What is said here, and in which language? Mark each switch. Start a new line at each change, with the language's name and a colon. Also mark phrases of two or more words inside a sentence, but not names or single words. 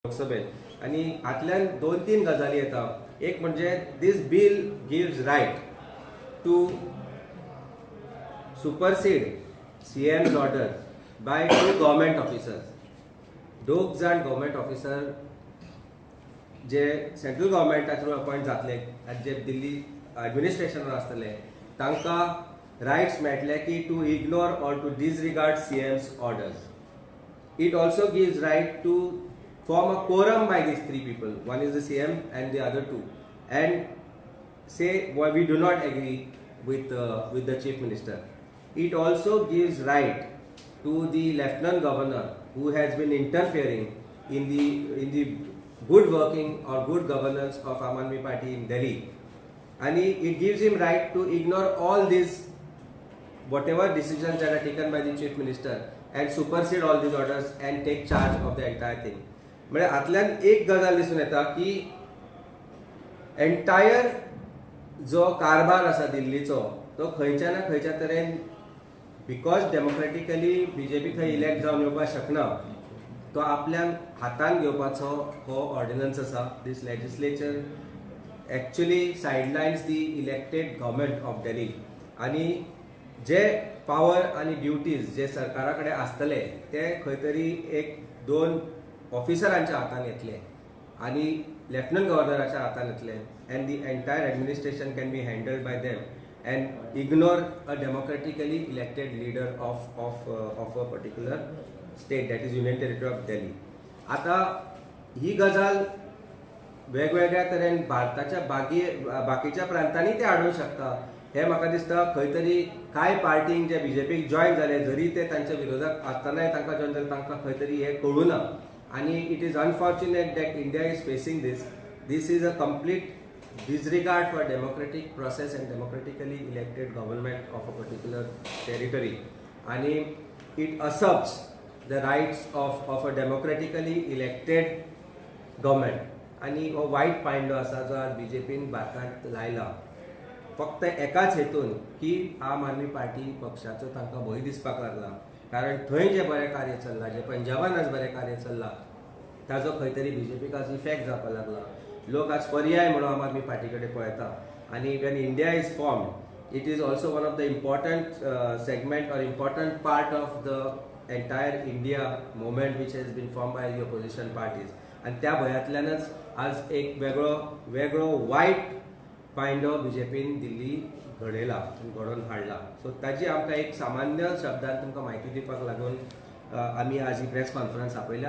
Konkani: लोकसभेत आणि हातल्यान 2-3 गजाली येता. एक म्हणजे
English: this bill gives right to supersede CM's order by 2 government officers.
Konkani: 2 जाण
English: government officer
Konkani: जे
English: central governmenta through appoint
Konkani: जातले आनी जे दिल्ली ॲडमिनिस्ट्रेशनार आसतले तांकां रायट्स मेळटले की
English: to ignore or to disregard CM's orders. It also gives right to form a quorum by these 3 people. One is the CM and the other 2, and say well, we do not agree with the chief minister. It also gives right to the lieutenant governor who has been interfering in the good working or good governance of Aam Aadmi Party in Delhi, and it gives him right to ignore all these whatever decisions that are taken by the chief minister and supersede all these orders and take charge of the entire thing.
Konkani: म्हणजे हातल्यान एक गजाल दिसून येता की एंटायर जो कारभार आसा दिल्लीचो तो खंयच्या ना खंयच्या तरेन
English: because democratically
Konkani: BJP थंय इलेक्ट जावन येवपाक शकना तो आपल्यान हातान घेवपाचो हो ऑर्डिनन्स आसा.
English: this legislature actually sidelines the elected government of Delhi
Konkani: आनी जे पावर आणि ड्युटीज जे सरकारा कडेन आसतले ते खंय तरी 1-2 ऑफिसरांच्या हातान येतले
English: आनी लेफ्टनंट गव्हर्नराच्या हातान येतले and the entire administration can be handled by them and ignore a democratically elected leader of a particular state that is union territory of Delhi.
Konkani: आता ही गजाल वेगवेगळ्या तरेन भारताच्या बाकीच्या प्रांतांनी ते हाडूंक शकता. हे म्हाका दिसता खंय तरी कांय पार्टींक जे BJPक जॉयन जाले जरी ते तांच्या विरोधाक आसतनाय तांकां जॉयन जाले तांकां खंय तरी हे कळूना आनी
English: it is unfortunate that India is facing this is a complete disregard for democratic process and democratically elected government of a particular territory, and it usurps the rights of a democratically elected government.
Konkani: आणि हो वायट पांयंडो आसा जो आज BJPन भारतांत लायला फक्त एकाच हेतून की आम आदमी पार्टी पक्षाचो तांकां भंय दिसपाक लागला. कारण थंय जे बरें कार्य चल्लां जे पंजाबान आज बरें कार्य चल्लां ताजो खंय तरी BJPक आज इफेक्ट जावपाक लागला. लोक आज पर्याय म्हणून आम आदमी पार्टी कडेन पळयता आनी
English: when INDIA is formed it is also one of the important segment or important part of the entire INDIA movement which has been form by the opposition parties.
Konkani: आनी त्या भंयातल्यानच आज एक वेगळो वायट पांयंडो BJPन दिल्ली घडयला घडोवन हाडला. सो ताजी आमकां एक सामान्य शब्दांत तुमकां म्हायती दिवपाक लागून आमी आज ही
English: press conference
Konkani: आपयल्या.